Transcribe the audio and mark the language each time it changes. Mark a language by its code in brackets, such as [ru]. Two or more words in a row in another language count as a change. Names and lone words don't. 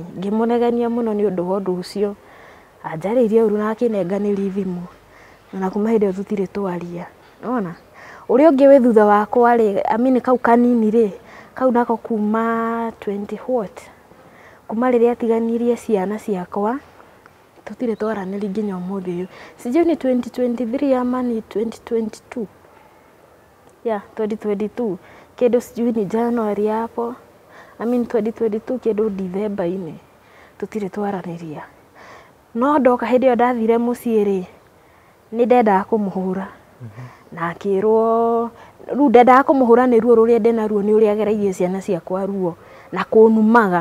[ki] Ngĩmũnegenia mũno nĩ ũndũ wa ũndũ ũcio. Anjarĩirie ũru na akĩnenganĩria thimũ. Na kuma hĩndĩ ĩyo tũtirĩ twaria. Nĩwona? Ũrĩa ũngĩ wĩ thutha wakwa rĩ, amini kau kanini rĩ, kau nako kuma 20 what? Kuma rĩrĩa atiganirie ciana ciakwa, tũtirĩ twaranĩria nginya ũmũthĩ ũyũ. [sw] Sijui ni 2023 ama ni 2022. [en] Yeah, 2022. [sw] Kĩndũ sijui ni January hapo. [en] I mean [ki] 2022 kĩndũ December-inĩ. Tũtirĩ twaranĩria. No ndoka hĩndĩ ĩyo ndathire mũciĩ rĩ, nĩ ndendaga kũmũhũra. Na akĩrwo rĩu ndendaga kũmũhũra nĩ ruo rũrĩa ndĩ naruo nĩ ũrĩa agereirie ciana ciakwa ruo na kũnumaga.